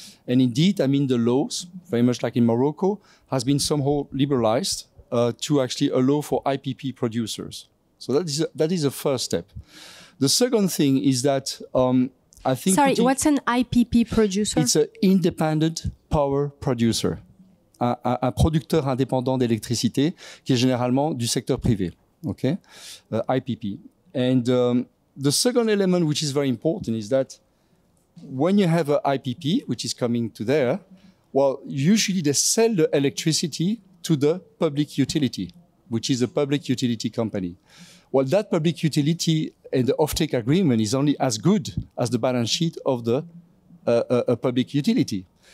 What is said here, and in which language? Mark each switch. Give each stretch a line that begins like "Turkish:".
English: And indeed, the laws, very much like in Morocco, has been somehow liberalized to actually allow for IPP producers. So that is a first step. The second thing is that I think... Sorry, what's an IPP producer? It's an independent power producer.
French: Un producteur indépendant d'électricité qui est généralement du secteur privé.
English: Okay? IPP. And the second element which is very important is that when you have an IPP, which is coming to there, Well, usually they sell the electricity to the public utility, which is a public utility company. Well, that public utility and the offtake agreement is only as good as the balance sheet of the public utility.